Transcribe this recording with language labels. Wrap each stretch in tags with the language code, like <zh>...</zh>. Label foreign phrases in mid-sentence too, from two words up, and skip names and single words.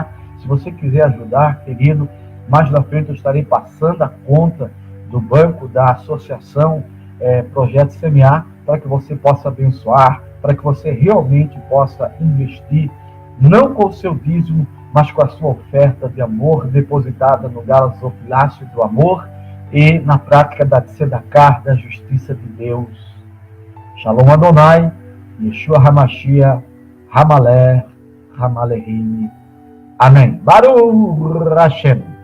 <pt>Se você quiser ajudar, querido, mais na frente eu estarei passando a conta do banco da associação Projeto CMA, para que você possa abençoar, para que você realmente possa investir, não com o seu dízimo, mas com a sua oferta de amor depositada no gasofilácio do amor e na prática da tzedaká, da justiça de Deus.</pt> <he>שלום אדוני, ישוע המשיח, המלך, המלכים. Amém. ברוך השם.</he>